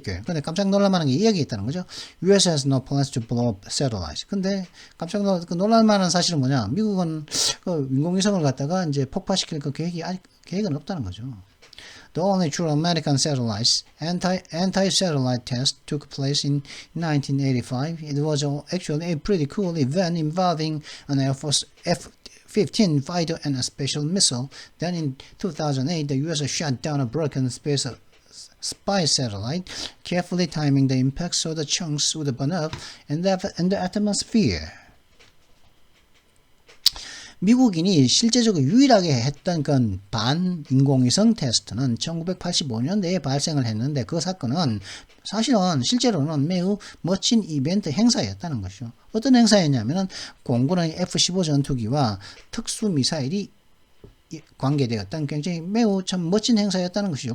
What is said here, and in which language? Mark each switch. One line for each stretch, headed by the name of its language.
Korean: 근데 깜짝 놀랄만한 게 이 얘기 있다는 거죠.
English: US has no plans to blow up satellites.
Korean: 근데 깜짝 놀랄만한 사실은 뭐냐? 미국은 그 인공위성을 갖다가 이제 폭파시킬 그 계획은 없다는 거죠.
English: The only true American satellites anti-satellite test took place in 1985. It was actually a pretty cool event involving an Air Force F-15 fighter and a special missile. Then in 2008, the U.S. shot down a broken spy satellite, carefully timing the impact so the chunks would burn up in the atmosphere.
Korean: 미국인이 실제적으로 유일하게 했던 건 반인공위성 테스트는 1985년대에 발생을 했는데 그 사건은 사실은 실제로는 매우 멋진 이벤트 행사였다는 것이죠. 어떤 행사였냐면은 공군의 F-15 전투기와 특수미사일이 관계되었던 굉장히 매우 참 멋진 행사였다는 것이죠.